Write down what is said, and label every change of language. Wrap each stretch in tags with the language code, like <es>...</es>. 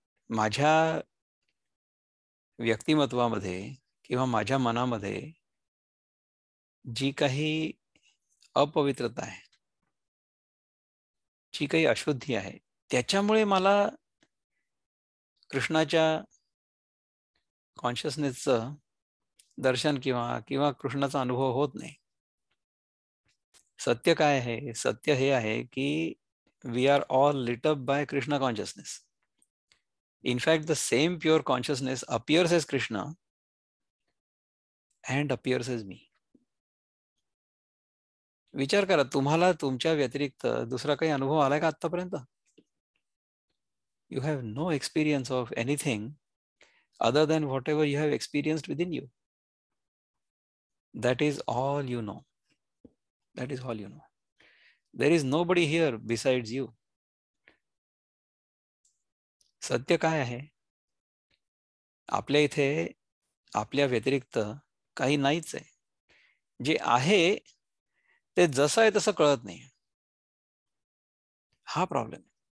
<mr>माझ्या व्यक्तिमत्वामध्ये किंवा माझ्या मनामध्ये जी काही अपवित्रता आहे, जी काही अशुद्धी आहे, त्याच्यामुळे मला कृष्णाच्या कॉन्शियसनेसचं दर्शन किंवा कृष्णाचा अनुभव होत नाही. सत्य काय आहे? सत्य हे आहे की</mr> <en>We are all lit up by Krishna consciousness. In fact, the same pure consciousness appears as Krishna and appears as me.</en> <mr>विचार करा, तुम्हाला तुमच्या व्यतिरिक्त दुसरा काही अनुभव आलाय का आतापर्यंत?</mr> <en>You have no experience of anything other than whatever you have experienced within you. That is all you know. That is all you know. There is nobody here besides you.</en> <mr>सत्य काय आहे? आपल्या इथे आपल्या व्यतिरिक्त काही नाहीच आहे. जे आहे ते जसं आहे तसं कळत नाही. हा प्रॉब्लेम.</mr>